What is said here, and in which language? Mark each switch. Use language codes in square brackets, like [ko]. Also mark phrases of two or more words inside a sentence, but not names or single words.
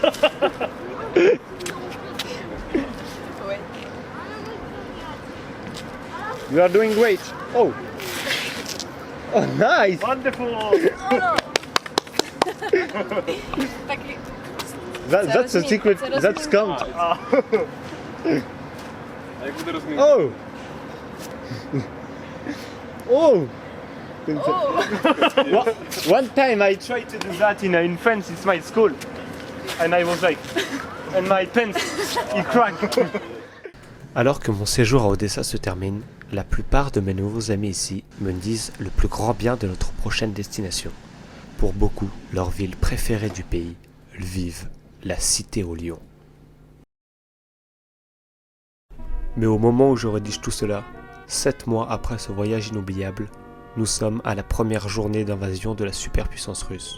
[uk] Ой. [en] You are doing great. Oh, nice. Wonderful! [uk] Так і [en] That's a secret. That's count. [uk] А як буде розмінка? [en] Oh. Oh. One time I tried to do that in France. It's my school, and I was like, and my pants, it cracked. [fr] Alors que mon séjour à Odessa se termine, la plupart de mes nouveaux amis ici me disent le plus grand bien de notre prochaine destination. Pour beaucoup, leur ville préférée du pays, Lviv, la cité au lion. Mais au moment où je rédige tout cela, 7 mois après ce voyage inoubliable, nous sommes à la première journée d'invasion de la superpuissance russe.